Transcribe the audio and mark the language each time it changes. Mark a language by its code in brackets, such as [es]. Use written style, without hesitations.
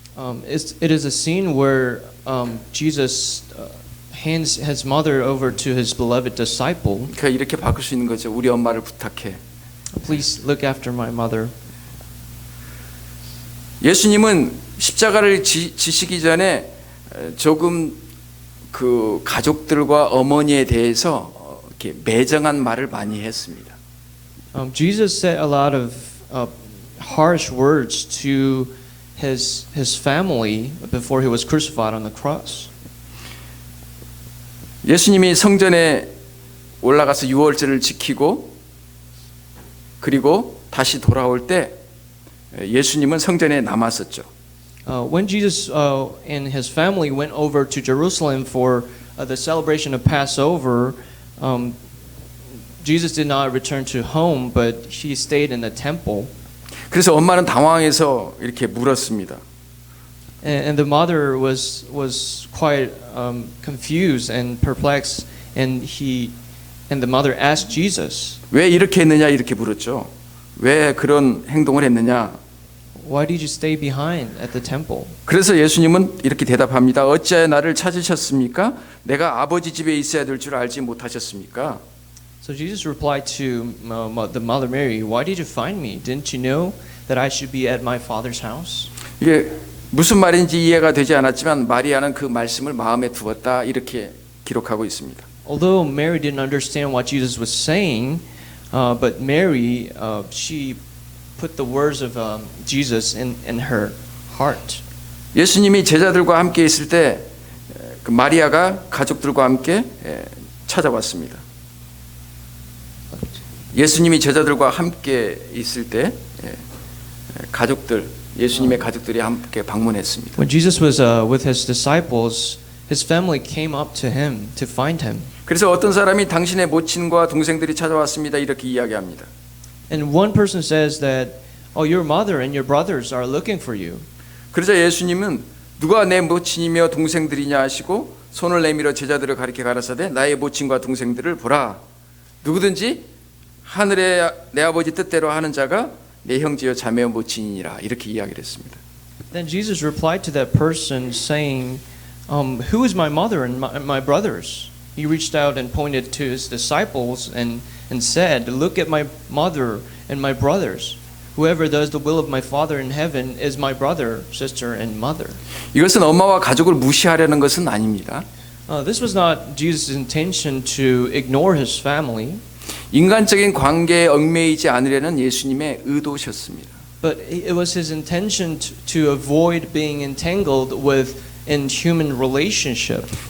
[en] It is a scene where Jesus hands his mother over to his beloved disciple. [ko] 그러니까 이렇게 바꿀 수 있는 거죠. 우리 엄마를 부탁해. [en] Please look after my mother. [ko] 예수님은 십자가를 지시기 전에 조금 그 가족들과 어머니에 대해서 이렇게 매정한 말을 많이 했습니다. [en] Jesus said a lot of harsh words to his family before he was crucified on the cross. [ko] 예수님이 성전에 올라가서 유월절을 지키고 그리고 다시 돌아올 때 예수님은 성전에 남았었죠. [en] When Jesus and his family went over to Jerusalem for the celebration of Passover, Jesus did not return to home, but he stayed in the temple. [ko] 그래서 엄마는 당황해서 이렇게 물었습니다. [en] And the mother was quite confused and perplexed, and the mother asked Jesus, [ko] 왜 이렇게 했느냐 이렇게 물었죠. 왜 그런 행동을 했느냐. [en] "Why did you stay behind at the temple?" [ko] 그래서 예수님은 이렇게 대답합니다. 어찌하여 나를 찾으셨습니까? 내가 아버지 집에 있어야 될 줄 알지 못하셨습니까? [en] So Jesus replied to the mother Mary, "Why did you find me? Didn't you know that I should be at my father's house?" [ko] 이게 무슨 말인지 이해가 되지 않았지만 마리아는 그 말씀을 마음에 두었다 이렇게 기록하고 있습니다. [en] Although Mary didn't understand what Jesus was saying, but Mary, she put the words of Jesus in her heart. [ko] 예수님이 제자들과 함께 있을 때 그 마리아가 가족들과 함께 찾아왔습니다. 예수님이 제자들과 함께 있을 때 가족들, 예수님의 가족들이 함께 방문했습니다. [en] When Jesus was with his disciples, his family came up to him to find him. [ko] 그래서 어떤 사람이 당신의 모친과 동생들이 찾아왔습니다 이렇게 이야기합니다. [en] And one person says that, "Oh, your mother and your brothers are looking for you." [ko] 그러자 예수님은 누가 내 모친이며 동생들이냐 하시고 손을 내밀어 제자들을 가리켜 가라사대 나의 모친과 동생들을 보라. 누구든지 하늘의 내 아버지 뜻대로 하는 자가 내 형제여 자매여 모친이니라 이렇게 이야기를 했습니다. [en] Then Jesus replied to that person saying, "Who is my mother and my brothers?" He reached out and pointed to his disciples and said, "Look at my mother and my brothers. Whoever does the will of my Father in heaven is my brother, sister, and mother." [ko] 이것은 엄마와 가족을 무시하려는 것은 아닙니다. [en] This was not Jesus' intention to ignore his family, [ko] 인간적인 관계에 얽매이지 않으려는 예수님의 의도셨습니다. [en] but it was his intention to avoid being entangled in human relationship.